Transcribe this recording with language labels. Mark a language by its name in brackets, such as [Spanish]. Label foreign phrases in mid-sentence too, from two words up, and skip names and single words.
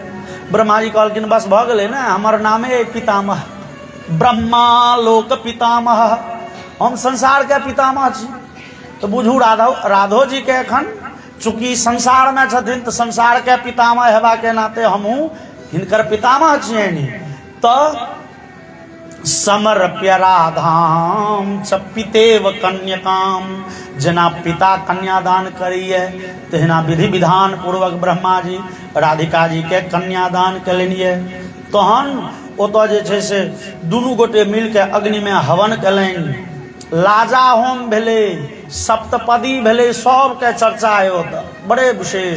[Maithili] ब्रह्मा जी कहलखिन बस भ गेलै ना, हमर नामे पितामह, ब्रह्मा लोक पितामह, हम संसार के पितामह छी। तो बुझू राधो जी के एखन चूंकि संसार में छथिन तो संसार के पितामह हेबा के नाते हमहू हिनकर पितामह छियनि। तो [Sanskrit] समर्प्य राधाम च पितेव कन्यकाम, [Maithili] जना पिता कन्यादान करिए तहिना विधि विधान पूर्वक ब्रह्मा जी राधिका जी के कन्यादान कलनिए। तहन ओतऽ जे छै से दुनू गोटे मिल के अग्नि में हवन कलनि, लाजा होम भेले, सप्तपदी भेले, सबके चर्चा है ओतऽ बड़े विशेष।